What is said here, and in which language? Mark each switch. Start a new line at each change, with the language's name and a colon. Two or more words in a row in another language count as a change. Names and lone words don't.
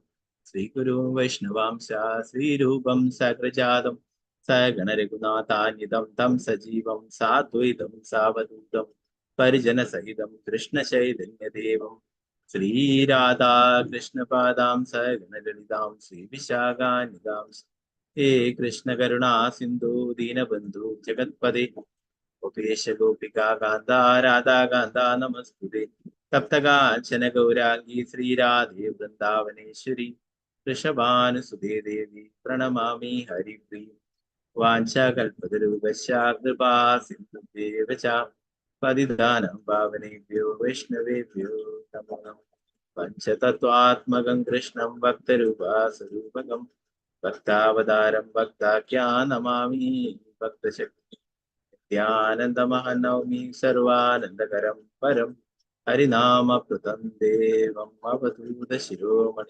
Sanskrit: ശ്രീഗുരു വൈഷ്ണവാംശ ശ്രീരൂപം സഗ്രജാതം സഗണരഘുനാഥാന്വിതം തം സജീവം സാദ്വൈതം സാവധൂതം പരിജനസഹിതം കൃഷ്ണചൈതന്യദേവം ശ്രീരാധാ കൃഷ്ണപാദാം സഗണലളിതാം ശ്രീവിശാഖാനിതാം ഹേ കൃഷ്ണ കരുണാ സിന്ധു ദീനബന്ധു ജഗത്പദേ ഗോപേശ ഗോപികാ കാന്ത രാധാ കാന്ത നമസ്തുതേ. തപ്തകാഞ്ചന ഗൗരാംഗി ശ്രീരാധേ വൃന്ദാവനേശ്വരി വൃഷഭാനുസുതേ ദേവി പ്രണമാമി ഹരിപ്രിയ. വാഞ്ചാകൽപതരൂപശ്ച കൃപാ സിന്ധുഭ്യേവ ച പതിതാനം പാവനേഭ്യോ വൈഷ്ണവേഭ്യോ നമോ നമഃ. പഞ്ചതത്വാത്മകം കൃഷ്ണം ഭക്തരൂപാസ്വരൂപകം ഭക്താവതാരം ഭക്താഖ്യാ നമാമി ഭക്തശക്തി. നിത്യാനന്ദമഹനൗമി സർവാനന്ദകരം പരം ഹരിനാമപ്രദം ദേവം അവധൂത ശിരോമണി.